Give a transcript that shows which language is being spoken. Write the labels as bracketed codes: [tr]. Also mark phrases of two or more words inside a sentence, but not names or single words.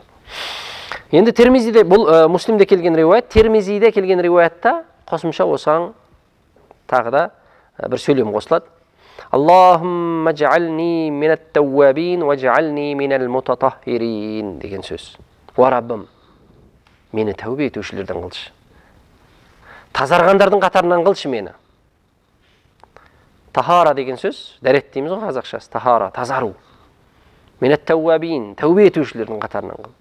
[kk] Енді Термизиде, бұл Муслимде келген риуаят, Термизиде келген риуаятта қосымша осаң тағы да бір сөйлем қосылады. [ar] اللهم اجعلني من التوابين واجعلني من المتطهرين [kk] деген сөз. Уа Раббым, мені тәубе етушілерден қылшы. Тазарғандардың қатарынан қылшы мені. Тахара деген сөз, дәрет дейміз ғой қазақшасы, тахара, тазару. [ar] من التوابين, [kk] тәубе етушілердің қатарынан қыл.